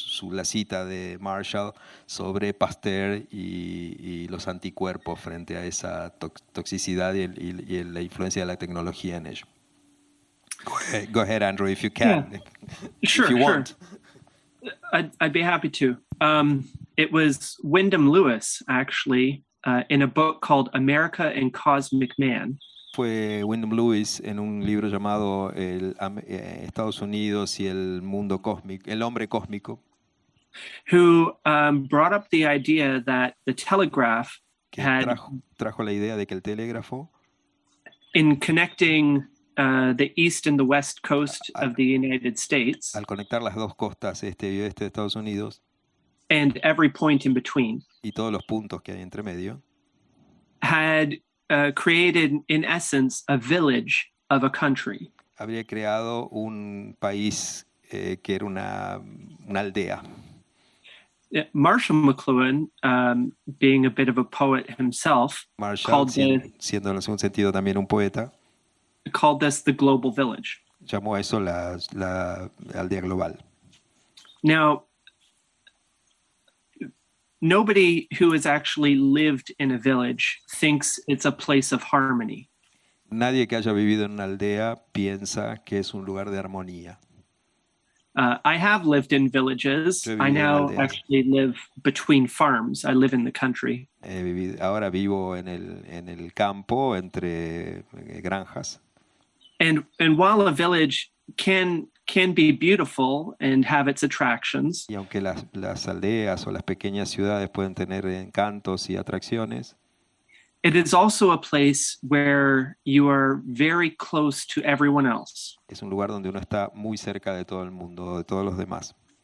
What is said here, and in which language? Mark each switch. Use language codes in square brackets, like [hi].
[es] la cita de Marshall sobre Pasteur y los anticuerpos frente a esa toxicidad y la influencia de la tecnología en ello. [en] Go ahead, Andrew, if you can. Yeah. Sure, if you want. I'd be happy to. It was Wyndham Lewis, actually, in a book called America and Cosmic Man. [es] Fue Wyndham Lewis en un libro llamado Estados Unidos y el mundo cósmico, el hombre cósmico, [en] who brought up the idea that the telegraph [es] trajo la idea de que el telégrafo, [en] in connecting the east and the west coast of the United States, [es] al conectar las dos costas este y oeste de Estados Unidos, [en] and every point in between, [es] y todos los puntos que hay entre medio, [en] had created, in essence, a village of a country. [es] Habría creado un país que era una aldea. [en] Marshall McLuhan, being a bit of a poet himself, [es] siendo en algún sentido también un poeta, [en] called this the global village. [es] Llamó a eso la aldea global. [en] Now, nobody who has actually lived in a village thinks it's a place of harmony. [es] Nadie que haya vivido en una aldea piensa que es un lugar de armonía. [en] I have lived in villages. I now actually live between farms. I live in the country. [es] Ahora vivo en el campo, entre granjas. [en] And while a village can be beautiful and have its attractions, [es] y aunque las aldeas o las pequeñas ciudades pueden tener encantos y atracciones, [en] it is also a place where you are very close to everyone else. [es] Es un lugar donde uno está muy cerca de todo el mundo, de todos los demás.